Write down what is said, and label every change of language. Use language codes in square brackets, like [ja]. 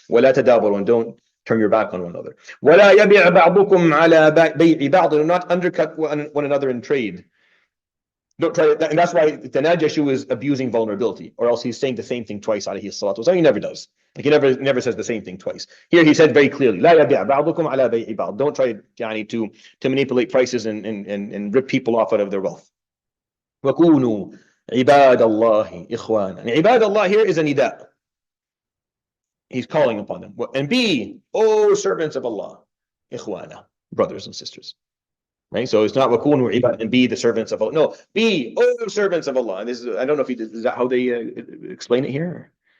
[ar] وَلَا تَدَابَرُوا, [en] and don't turn your back on one another. [ar] وَلَا يَبِعْ بَعْضُكُمْ عَلَى بَيْعِ بَعْضٍ, [en] do not undercut one another in trade. Don't try that, and that's why the Najashu is abusing vulnerability, or else he's saying the same thing twice. Alayhi salatu wasalam. He never does. Like he never says the same thing twice. Here he said very clearly, [ar] لا يبيع بعضكم على بيع بعض. [en] Don't try to manipulate prices and rip people off out of their wealth. [ar] وكونوا عباد الله إخوانا. [en] And عباد Allah here is a nida. He's calling upon them. And be, O servants of Allah, إخوانا, brothers and sisters. Right, so it's not wakunu ibad and be the servants of Allah. No, be servants of Allah. And this is, I don't know if is that how they explain it here.